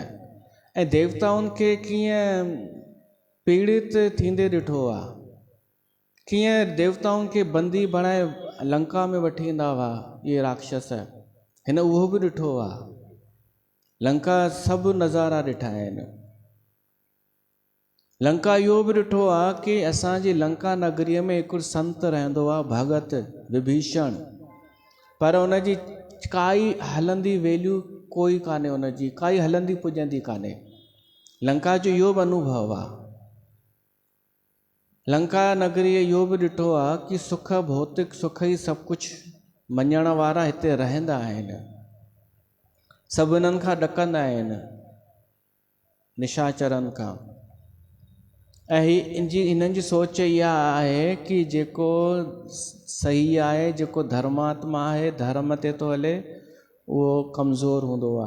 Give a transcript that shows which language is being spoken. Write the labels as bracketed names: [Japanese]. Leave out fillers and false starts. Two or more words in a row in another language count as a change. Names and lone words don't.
[Sindhi] ऐं देवताउनि खे कीअं पीड़ित थींदे ॾिठो आहे, कीअं देवताउनि खे बंदी बणाए लंका में वठी ईंदा हुआ इहे राक्षस। हिन उहो बि ॾिठो आहे। लंका सभु नज़ारा ॾिठा आहिनि। लंका इहो बि ॾिठो आहे कि असांजी लंका नगरीअ में हिकिड़ो संत रहंदो आहे, भगत विभीषण। पर उनजी काई हलंदी वैल्यू कोई कान्हे, उनजी काई हलंदी पुॼंदी कान्हे। लंका जो इहो बि अनुभव आहे। लंका नगरीअ इहो बि ॾिठो आहे कि सुख, भौतिक सुख ई सभु कुझु मञण वारा हिते रहंदा आहिनि। सभु हिननि खां ॾकंदा आहिनि, निशाचरनि खां। ऐं हिननि जी सोच इहा आहे कि जेको सही आहे, जेको धर्मात्मा आहे, धर्म ते थो हले, उहो कमज़ोर हूंदो आहे।